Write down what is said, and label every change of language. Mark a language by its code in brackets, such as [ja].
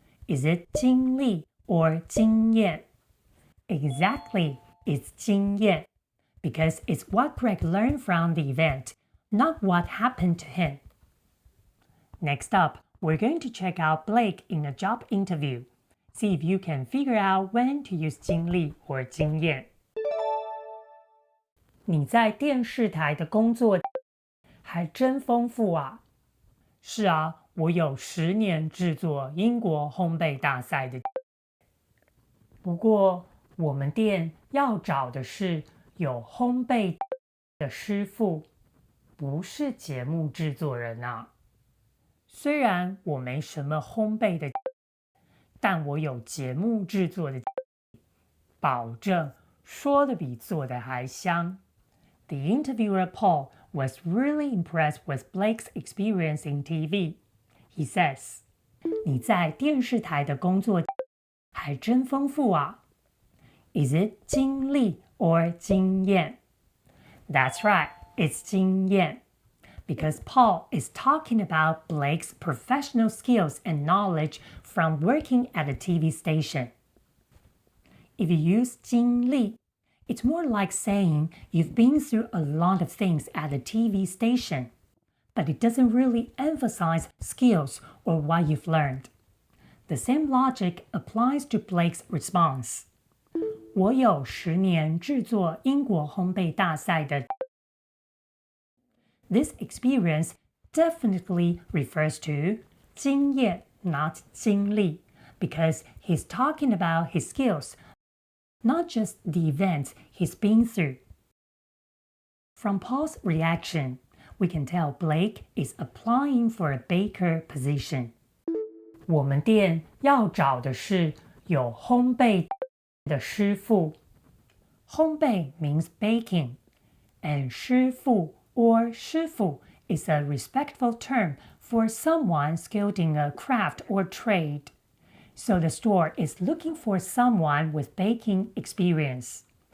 [en] Is it 经历 or 经验? Exactly, it's 经验, because it's what Greg learned from the event, not what happened to him. Next up, we're going to check out Blake in a job interview. See if you can figure out when to use 经历 or 经验。 [zh] 你在电视台的工作还真丰富啊！是啊，我有10年制作英国烘焙大赛的。不过，我们店要找的是有烘焙的师傅，不是节目制作人啊。虽然我没什么烘焙的，但我有节目制作的，保证说的比做的还香。 [en] The interviewer Paul was really impressed with Blake's experience in TV. He says, [zh] 你在电视台的工作还真丰富啊。 [en] Is it 经历 or 经验? That's right, it's 经验. Because Paul is talking about Blake's professional skills and knowledge from working at a TV station. If you use 经历, it's more like saying you've been through a lot of things at a TV station, but it doesn't really emphasize skills or what you've learned. The same logic applies to Blake's response. [zh] 我有10年制作英国烘焙大赛的。 [en] This experience definitely refers to 经验, not 经历, because he's talking about his skills, not just the events he's been through. From Paul's reaction, we can tell Blake is applying for a baker position. [zh] 我们店要找的是有烘焙的师傅。 [en] 烘焙 means baking, and 师傅 or 师傅 is a respectful term for someone skilled in a craft or trade. So the store is looking for someone with baking experience.